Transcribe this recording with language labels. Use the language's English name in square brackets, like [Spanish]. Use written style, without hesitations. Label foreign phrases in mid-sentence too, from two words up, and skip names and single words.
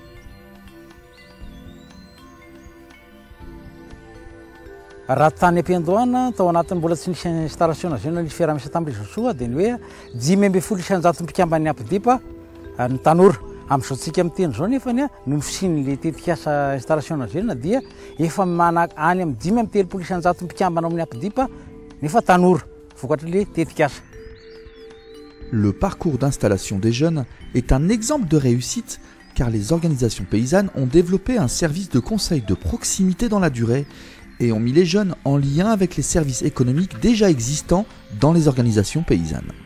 [Malagasy] Raha tany am-piandohana tao anatin'ny mbola tsy nisy [French] installation jeune [Malagasy] nisy fiaraha-miasa tamin'ny réseau SOU dia ny hoe 5,7 mpikambany ampidipa ny tanora. Amin'izao tsika amin'ny teny zao nefa no fisian'ilay tetikasa [French] installation jeune [Malagasy] dia efa mana any amin'ny 5,3 mpikambana amin'ny ampidipa nefa tanora vokatra ilay tetikasa. [French] Le parcours d'installation des jeunes est un exemple de réussite car les organisations paysannes ont développé un service de conseil de proximité dans la durée et ont mis les jeunes en lien avec les services économiques déjà existants dans les organisations paysannes.